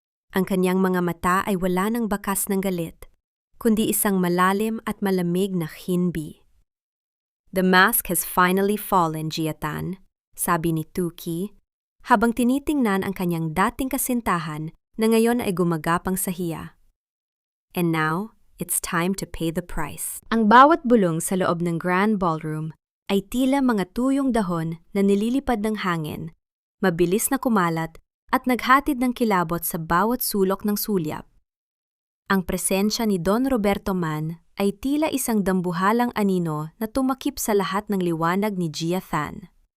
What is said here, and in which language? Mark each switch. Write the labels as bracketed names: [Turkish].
[Filipino] Ang kanyang mga mata ay wala ng bakas ng galit, kundi isang malalim at malamig na hinbi. [English] The mask has finally fallen, [Filipino] Gia-tan, sabi ni Thuki, habang tinitingnan ang kanyang dating kasintahan na ngayon ay gumagapang sa hiya. [English] And now, it's time to pay the price. [Filipino] Ang bawat bulong sa loob ng Grand Ballroom ay tila mga tuyong dahon na nililipad ng hangin, mabilis na kumalat at naghatid ng kilabot sa bawat sulok ng sulyap. Ang presensya ni Don Roberto Man ay tila isang dambuhalang anino na tumakip sa lahat ng liwanag ni Gia-tan.